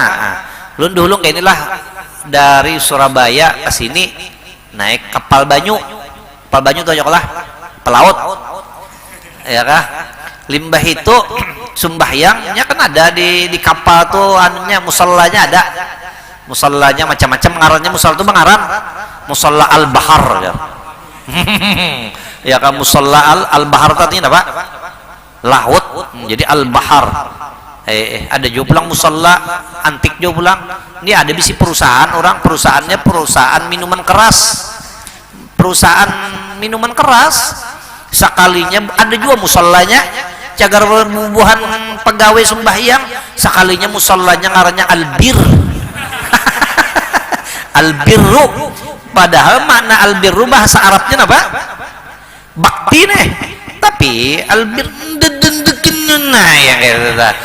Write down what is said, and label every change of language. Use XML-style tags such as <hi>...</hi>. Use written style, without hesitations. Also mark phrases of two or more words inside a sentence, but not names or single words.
<bjn>Dulu kayak inilah dari Surabaya ke sini naik kapal banyu tuh aja lah pelaut ya kah. Limbah itu sembahyangnya kan ada di kapal tuh anunya musallanya ada. Musallanya macam-macam ngarannya musalla itu mengaran</bjn> <ar>musalla al-bahar</ar> <bjn>ya. Ya kan</bjn> <ar>musalla al-bahar</ar> <bjn>tadi apa? Laut. Jadi al-bahar. Ada juga pulang musalla antik juga pulang. Ini ada bisi perusahaan orang perusahaannya perusahaan minuman keras. Perusahaan minuman keras. Sekalinya ada juga musallanya cagar berbubuhan pegawai sembahyang sekalinya musallanya ngarannya albir. Albirru padahal makna albirru bahasa Arabnya apa? Bakti nih tapi albir nah yang kayak gitu.</bjn>